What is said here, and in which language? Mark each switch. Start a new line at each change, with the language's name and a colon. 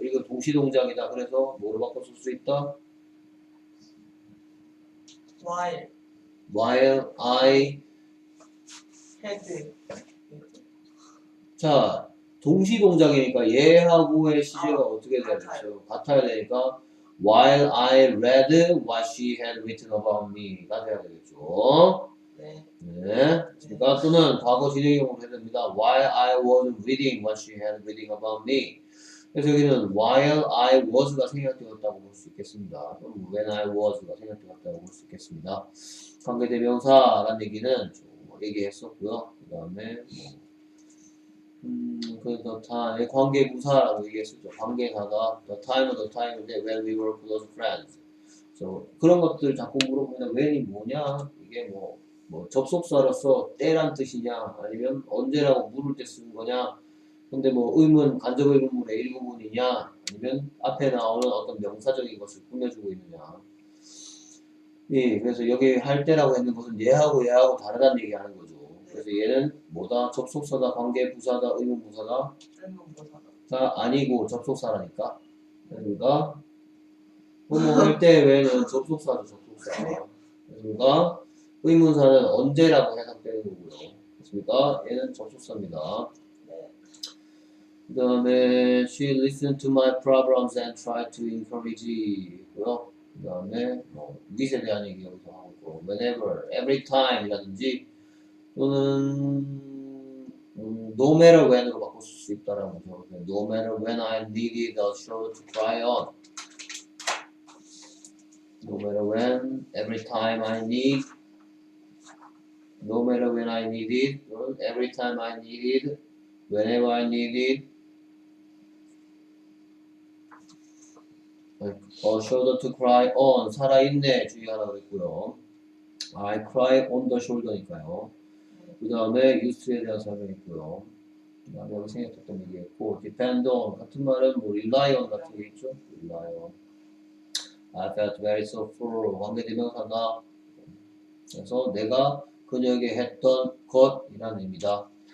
Korean: 이거 동시동작이다. 그래서 뭐로 바꿔 쓸 수 있다?
English: while I had
Korean: 자 동시동작이니까 얘하고의 시제가 어떻게 되겠죠? 같아야 되니까
English: while I read what she had written about me
Korean: 가 돼야 되겠죠. 네. 그러니까 또는 과거 진행형으로 해야 됩니다.
English: while I was reading what she had written about me.
Korean: 그래서 여기는 while I was가 생략되었다고 볼 수 있겠습니다. 또는 when I was가 생략되었다고 볼 수 있겠습니다. 관계대명사라는 얘기는 좀 얘기했었고요. 그 다음에 그래서 관계부사라고 얘기했었죠. 관계사가 the time인데
English: when we were close friends.
Korean: 그런 것들 자꾸 물어보면 when이 뭐냐? 이게 뭐 접속사로서 때란 뜻이냐? 아니면 언제라고 물을 때 쓰는 거냐? 근데 뭐 간접 의문문의 일부분이냐? 아니면 앞에 나오는 어떤 명사적인 것을 꾸며주고 있느냐? 예, 그래서 여기 할 때라고 했는 것은 얘하고 다르다는 얘기하는 거죠. 그래서 얘는 뭐다? 접속사다, 관계부사다, 의문부사다? 가 아니고 접속사라니까. 그러니까 할 때 외에는 접속사죠, 접속사. 그러니까 의문사는 언제라고 해석되는 거고요. 그렇습니까? 얘는 접속사입니다. 그 다음에
English: she listened to my problems and tried to encourage
Korean: 고요. 그 다음에 윗에 대한 얘기 여기서 하고 whenever, every time이라든지 또는 no matter when으로 바꿀 수 있다라는 거죠.
English: No matter when I needed a shoulder to cry on. No matter when, every time I need. No matter when I needed, every time I needed, whenever I needed. shoulder to cry on.
Korean: 살아있네. 주의하라고 그랬고요.
English: I cry on the shoulder니까요.
Korean: 그 다음에 use에 대한 설명했고요. 그 다음에 여기 생략했던 얘기했고 depend on 같은 말은 뭐 rely on 같은 게 있죠.
English: rely on. I felt very so full.
Korean: 관계대명사다. 그래서 내가 그녀에게 했던 것이라는 의미다.